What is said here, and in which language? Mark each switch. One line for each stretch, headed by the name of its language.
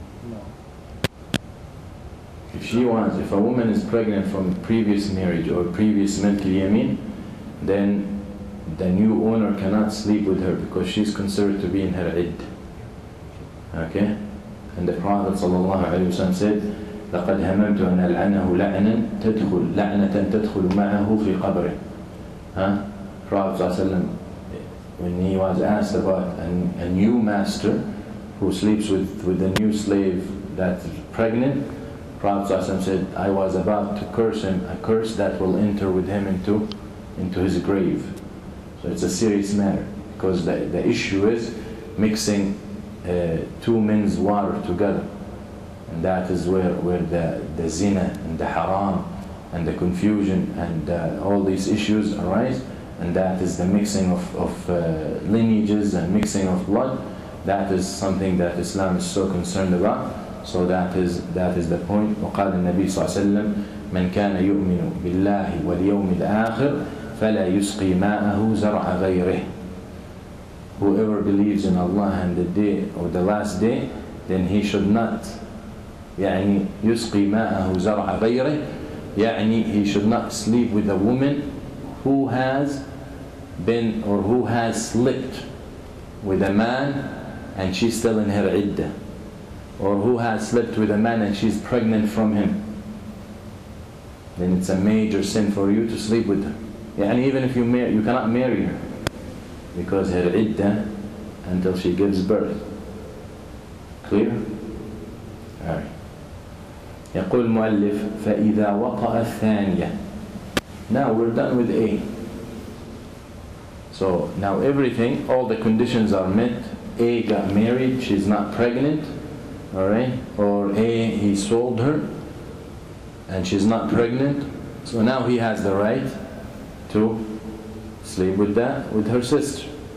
English: No. If a woman is pregnant from previous marriage or previous milk yamin, then the new owner cannot sleep with her because she's considered to be in her iddah. Okay?
Arabic: And the Prophet ﷺ said, لَقَدْ هَمَمْتُ أَنْ أَلْعَنَهُ لَعْنَةً تَدْخُلُ مَعَهُ فِي قَبْرِهِ.
English: Prophet ﷺ, when he was asked about a new master who sleeps with a new slave that's pregnant, Prophet ﷺ said, I was about to curse him, a curse that will enter with him into his grave. So it's a serious matter, because the issue is mixing 2 men's water together, and that is where the zina and the haram and the confusion and all these issues arise, and that is the mixing of lineages and mixing of blood. That is something that Islam is so concerned about. So that is the point.
Arabic: وقال النبي صلى الله عليه وسلم من كان يؤمن بالله واليوم الآخر فلا يسقي ماءه زرع غيره.
English: Whoever believes in Allah and the day or the last day, then he should not
Arabic: يسقي ماءه زرع غيره,
English: he should not sleep with a woman who has been or who has slept with a man and she's still in her iddah, or who has slept with a man and she's pregnant from him. Then it's a major sin for you to sleep with her. Even if you cannot marry her, because her iddah until she gives birth. Clear? Alright.
Arabic: يقول المؤلف فإذا وطأ الثانية.
English: Now we're done with A. So now everything, all the conditions are met. A got married, she's not pregnant, alright? Or A, he sold her and she's not pregnant. So now he has the right to sleep with her sister.